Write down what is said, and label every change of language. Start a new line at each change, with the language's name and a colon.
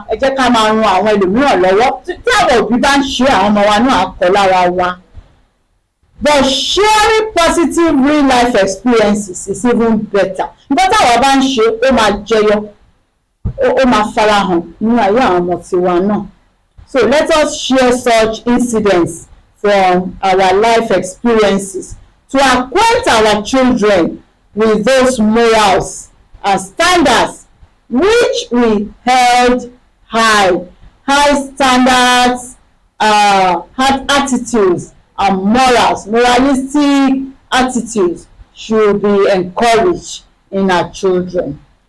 Yoruba: Ẹ jẹ́ ká máa ran àwọn ẹlòmíràn lọ́wọ́. Tí àwọn òbí bá ń ṣe, àwọn ọmọ wa náà á kọ́ lára wa.
English: But sharing positive real life experiences is even better.
Yoruba: Nígbà táwọn bá ń ṣe, ó máa jẹyọ, ó máa farahàn nínú ayé àwọn ọmọ tiwa náà.
English: So let us share such incidents from our life experiences to acquaint our children with those morals and standards which we held high. High standards, attitudes and moralistic attitudes should be encouraged in our children.